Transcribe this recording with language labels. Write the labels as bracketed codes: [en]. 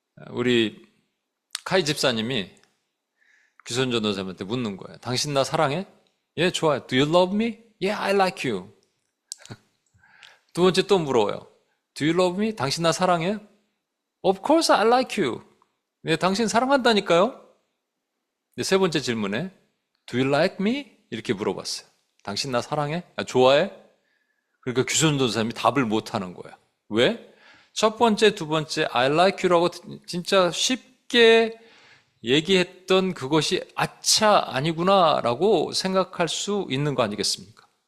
[ko] 우리 카이 집사님이 귀선 전도사님한테 묻는 거예요. 당신 나 사랑해? 예, 좋아요. [en] Do you love me? Yeah, I like you. [ko] 2번째 또 물어요. [en] Do you love me? [ko] 당신 나 사랑해? [en] Of course I like you. [ko] 네, 당신 사랑한다니까요. 네, 3번째 질문에 [en] Do you like me? [ko] 이렇게 물어봤어요. 당신 나 사랑해? 좋아해? 그러니까 규선도사님이 답을 못하는 거예요. 왜? 첫 번째, 2번째 [en] I like you [ko] 라고 진짜 쉽게 얘기했던 그것이 아차 아니구나 라고 생각할 수 있는 거 아니겠습니까?